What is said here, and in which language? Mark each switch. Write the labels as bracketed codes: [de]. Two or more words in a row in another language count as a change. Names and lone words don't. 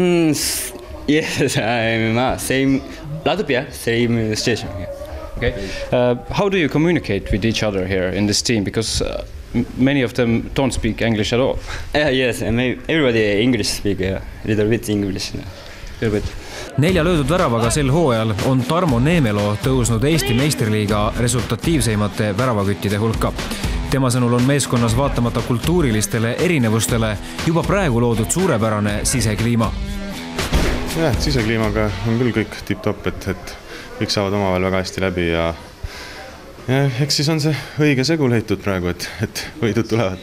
[en] Yes, I'm same Latvia, same situation. Okay, how do you communicate with each other here in this team? Because many of them don't speak English at all. Yes, everybody English speak, little bit English. Little bit. [et] 4 löödud väravaga sel hooajal on Tarmo Neemelo tõusnud Eesti meistriliiga resultatiivseimate väravaküttide hulka. Tema sõnul on meeskonnas vaatamata kultuurilistele erinevustele juba praegu loodud suurepärane sisekliima. Jah, sisekliimaga on küll kõik tipp-topp, et kõik saavad omavahel väga hästi läbi ja eks siis on see õige segu leitud praegu, et võidud tulevad.